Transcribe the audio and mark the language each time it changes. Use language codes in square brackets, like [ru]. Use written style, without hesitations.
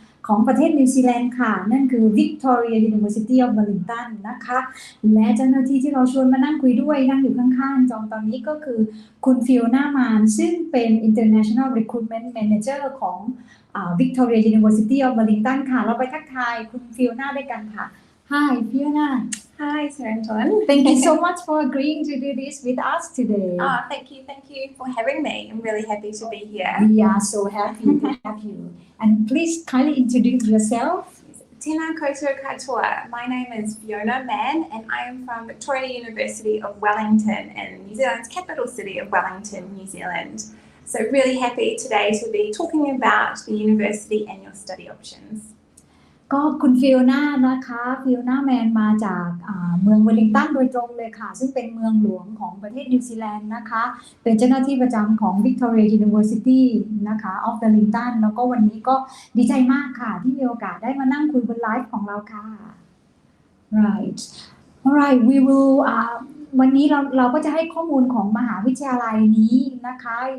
[th] ของประเทศนิวซีแลนด์ค่ะนั่นคือ Victoria University of Wellington นะคะและเจ้าหน้าที่ที่เราชวนมานั่งคุยด้วยนั่งอยู่ข้างๆจอมตอนนี้ก็คือคุณฟิโอน่ามานซึ่งเป็น International Recruitment Manager ของ Victoria University of Wellington ค่ะเราไปทักทายคุณฟิโอน่าด้วยกันค่ะ [en] Hi Fiona Hi, Saranton. Thank you so much for agreeing to do this with us today. Thank you for having me. I'm really happy to be here. We are so happy to have you. And please kindly introduce yourself. [mi] Tēnā koutou katoa. [en] My name is Fiona Mann and I am from Victoria University of Wellington in New Zealand's capital city of Wellington, New Zealand. So really happy today to be talking about the university and your study options. [th] ก็คุณฟิโอน่านะคะฟิโอน่าแมนมาจากเมืองเวลลิงตันโดยตรงเลยค่ะซึ่งเป็นเมืองหลวงของประเทศนิวซีแลนด์นะคะเป็นเจ้าหน้าที่ประจำของ Victoria University นะคะ of Wellington แล้วก็วันนี้ก็ดีใจมากค่ะที่มีโอกาสได้มานั่งคุยบนไลฟ์ของเราค่ะ [en] Right Alright we will [th] วันนี้เราก็จะให้ข้อมูลของมหาวิทยาลัยนี้นะคะ